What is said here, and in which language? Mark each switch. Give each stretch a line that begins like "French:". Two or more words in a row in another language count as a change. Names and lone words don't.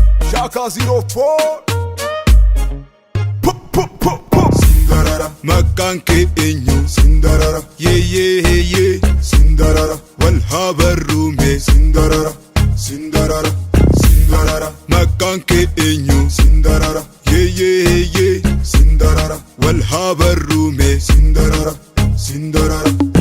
English: Shaka zero four. Pup, pup, pup, pup.
Oromo: Sindarara. Maqaan kee eenyu? Sindarara. Yee, yee, hee, yee. Sindarara. Wal haa barruume. Sindarara. Sindarara. Sindarara. Maqaan kee eenyu? Sindarara. Yee, yee, yee, sindarara. Wal haa barruume. Sindarara, sindarara.